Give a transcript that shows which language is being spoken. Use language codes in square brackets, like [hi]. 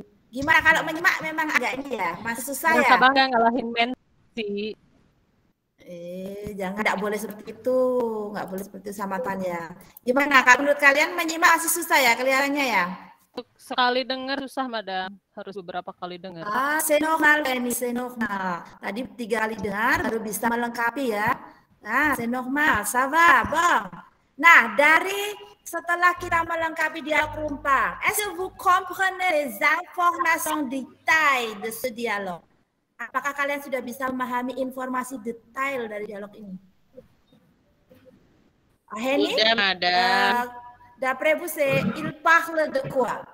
[id] Gimana kalau menyimak memang agak ini ya, masih susah ya? Masa bangga ngalahin Mensi. Jangan, nggak boleh seperti itu, nggak boleh seperti itu sama Tanya. Gimana kalau menurut kalian menyimak masih susah ya kelihatannya ya? Sekali dengar susah, Madam. Harus beberapa kali dengar. [fr] C'est normal ini, c'est normal. [id] Tadi 3 kali dengar baru bisa melengkapi ya. [fr] C'est normal, ça va, bang. [id] Nah, setelah kita melengkapi dialog rumpang, [fr] est-ce que vous comprenez les informations détail de ce dialogue? [id] Apakah kalian sudah bisa memahami informasi detail dari dialog ini? Henny? Sudah, Madam. [fr] D'après vous, il parle de quoi?